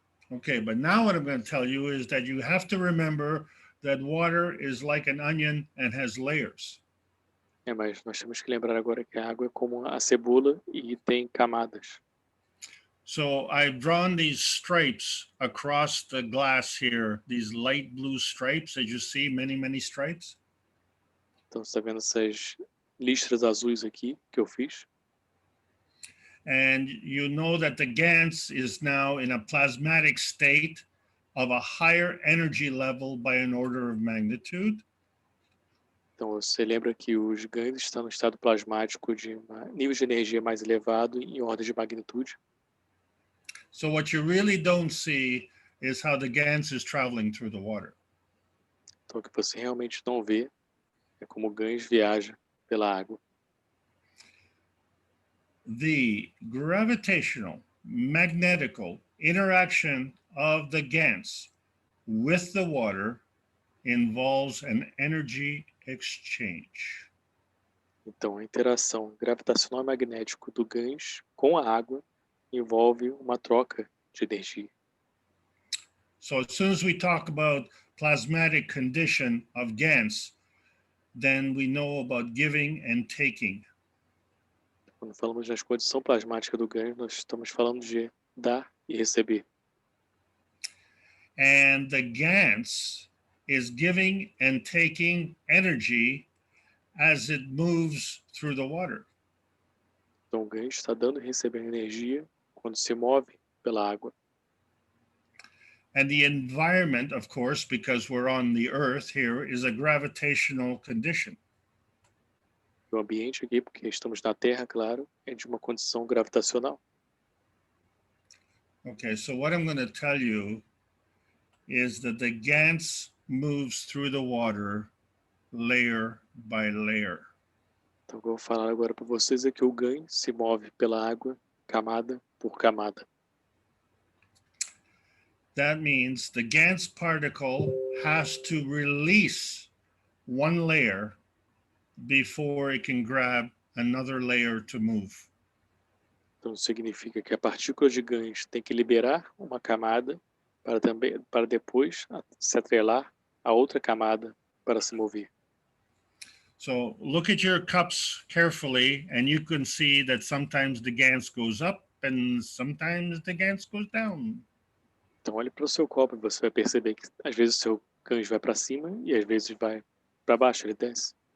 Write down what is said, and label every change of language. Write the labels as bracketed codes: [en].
[en] Okay, but now what I'm going to tell you is that you have to remember that water is like an onion and has layers. [pt] Mas nós temos que lembrar agora que a água é como a cebola e tem camadas. [en] So I've drawn these stripes across the glass here, these light blue stripes, as you see, many, many stripes. [pt] Então, você está vendo essas listras azuis aqui que eu fiz. [en] And you know that the GANS is now in a plasmatic state of a higher energy level by an order of magnitude. [pt] Então você lembra que os GANs estão no estado plasmático de nível de energia mais elevado em ordem de magnitude. [en] So what you really don't see is how the GANS is traveling through the water. [pt] Então o que você realmente não vê é como o GANs viaja pela água. [en] The gravitational magnetical interaction of the GANS with the water involves an energy exchange. [pt] Então a interação gravitacional e magnético do GANs com a água envolve uma troca de energia. [en] So as soon as we talk about plasmatic condition of GANs, then we know about giving and taking. [pt] Quando falamos das condição plasmática do GANs, nós estamos falando de dar e receber. [en] And the GANS is giving and taking energy as it moves through the water. [pt] Então o GANs está dando e recebendo energia quando se move pela água. [en] And the environment, of course, because we're on the Earth here, is a gravitational condition. [pt] O ambiente aqui, porque estamos na Terra, claro, é de uma condição gravitacional. [en] Okay, so what I'm going to tell you is that the GANS moves through the water layer by layer. [pt] Então o que eu vou falar agora para vocês é que o GAN se move pela água, camada por camada. [en] That means the GANS particle has to release one layer before it can grab another layer to move. [pt] Então significa que a partícula de GANs tem que liberar uma camada para depois se atrelar a outra camada para se mover. [en] So look at your cups carefully and you can see that sometimes the GANS goes up and sometimes the GANS goes down. [pt] Então olhe para o seu copo e você vai perceber que às vezes o seu GANs vai para cima e às vezes vai para baixo, ele desce.